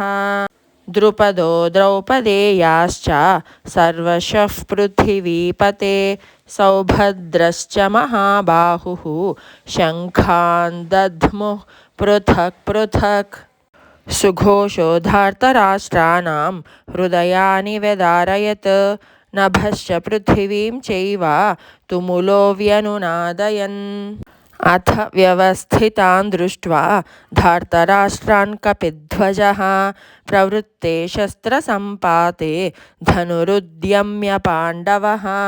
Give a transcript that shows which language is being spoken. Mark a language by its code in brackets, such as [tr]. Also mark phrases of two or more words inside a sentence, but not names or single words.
[sa] ద్రుపదో ద్రౌపదేయాశ్చ సర్వశః పృథివీపతే సౌభద్రశ్చ మహాబాహుః శంఖాన్ దధ్ముః పృథక్ పృథక్. సుఘోషో ధార్తరాష్ట్రాణం హృదయాని వ్యదారయత్ नभश्च पृथिवीं चैव तुमुलो व्यनुनादयन्। अथ व्यवस्थितान् दृष्ट्वा धार्तराष्ट्रान् कपिध्वजः प्रवृत्ते शस्त्रसम्पाते धनुरुद्यम्य पाण्डवः।